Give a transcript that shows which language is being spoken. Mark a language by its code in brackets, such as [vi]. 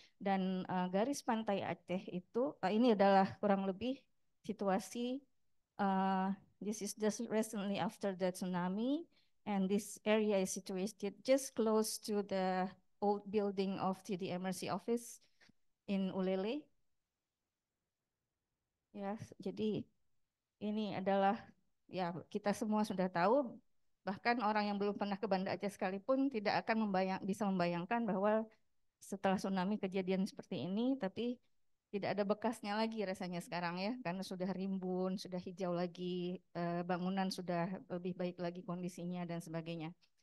[id] Dan garis pantai Aceh itu ini adalah kurang lebih situasi. [en] This is just recently after the tsunami, and this area is situated just close to the old building of TDMRC office in Ulele. [id] Ya, jadi ini adalah, ya, kita semua sudah tahu, bahkan orang yang belum pernah ke Banda Aceh sekalipun tidak akan bisa membayangkan bahwa setelah tsunami kejadian seperti ini, tapi tidak ada bekasnya lagi rasanya sekarang ya, karena sudah rimbun, sudah hijau lagi, bangunan sudah lebih baik lagi kondisinya dan sebagainya.